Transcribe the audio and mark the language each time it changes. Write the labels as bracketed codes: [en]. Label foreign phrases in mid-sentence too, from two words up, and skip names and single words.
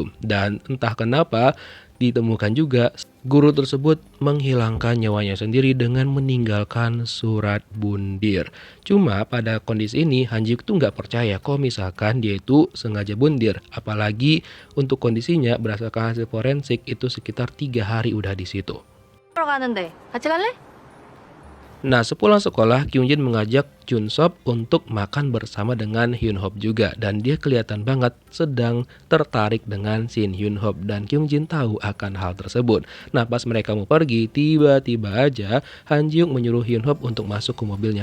[id] Dan entah kenapa ditemukan juga guru tersebut menghilangkan nyawanya sendiri dengan meninggalkan surat bundir. Cuma pada kondisi ini Han Ji Hyuk tuh nggak percaya kalau misalkan dia itu sengaja bundir. Apalagi untuk kondisinya berdasarkan hasil forensik itu sekitar 3 hari udah di situ. [ko] 보러 가는데 같이 갈래? [id] Nah, sepulang sekolah, Kyung Jin mengajak Jun Sop untuk makan bersama dengan Hyun Hop juga. Dan dia kelihatan banget sedang tertarik dengan Shin Hyun Hop. Dan Kyung Jin tahu akan hal tersebut. Nah, pas mereka mau pergi, tiba-tiba aja Han Ji Hyuk menyuruh Hyun Hop untuk masuk ke mobilnya.